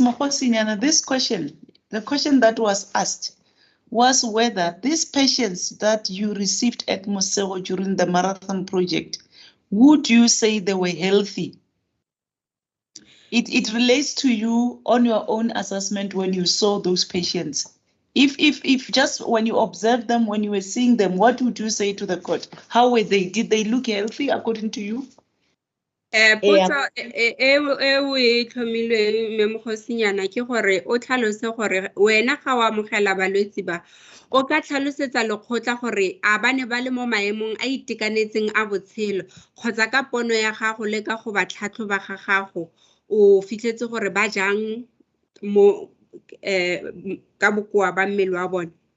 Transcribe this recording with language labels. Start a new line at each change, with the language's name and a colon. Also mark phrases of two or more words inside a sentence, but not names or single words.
English: Mokosinyana, this question, the question that was asked was whether these patients that you received at Mosego during the marathon project, would you say they were healthy? It relates to you on your own assessment when you saw those patients. If just when you observed them, when you were seeing them, what would you say to the court? How were they? Did they look healthy according to you?
Tswana: Potso e tlhomilweng mme Mogosinyana ke gore o tlhalose gore wena ga o amogela balwetse ba o ka tlhalosetsa lekgotla gore a ba ne ba le mo maemong a itekanetseng a botshelo kgotsa ka pono ya gago le ka go ba tlhatlhoba ga gago o fitlhetse gore ba jang mo ka bokoa ba mmele wa bone.